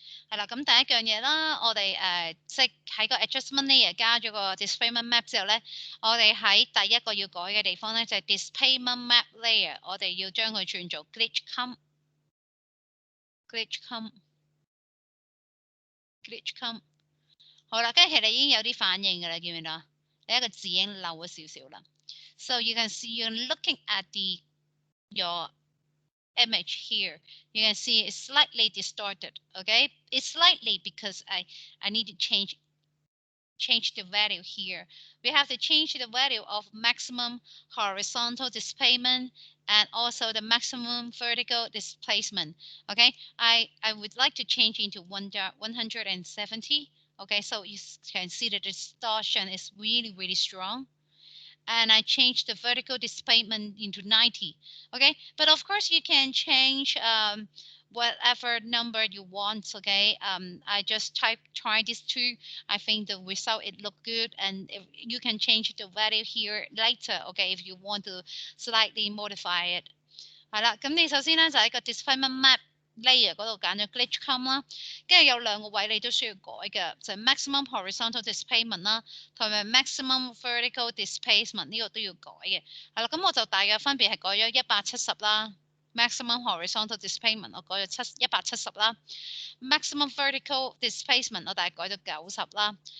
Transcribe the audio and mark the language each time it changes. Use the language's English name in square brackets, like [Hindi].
[Cantonese] 係啦，咁第一樣嘢啦，我哋即係喺個 adjustment layer 加咗個 displacement map 之後咧，我哋喺第一個要改嘅地方咧就係 displacement map layer，我哋要將佢轉做 glitch com。glitch com。glitch com。好啦，跟住其實已經有啲反應㗎啦，見唔見到啊？你一個字已經漏咗少少啦。 [English] So you can see you're looking at your image here. You can see it's slightly distorted. Okay, it's slightly because I need to change the value here. We have to change the value of maximum horizontal displacement and also the maximum vertical displacement. Okay, I would like to change into 170. Okay, so you can see the distortion is really strong. And I changed the vertical displacement into 90. Okay, but of course you can change whatever number you want. Okay, I just try these two. I think the result it look good, and if you can change the value here later. Okay, if you want to slightly modify it. [Cantonese] 係啦，咁你首先咧就喺個 displacement map layer 嗰度揀咗 glitch com 啦，跟住有兩個位你都需要改嘅，就係 maximum horizontal displacement 啦，同埋 maximum vertical displacement 呢個都要改嘅。係啦，咁我就大約分別係改咗170啦 ，maximum horizontal displacement 我改咗170啦 ，maximum vertical displacement 我大概改咗90啦。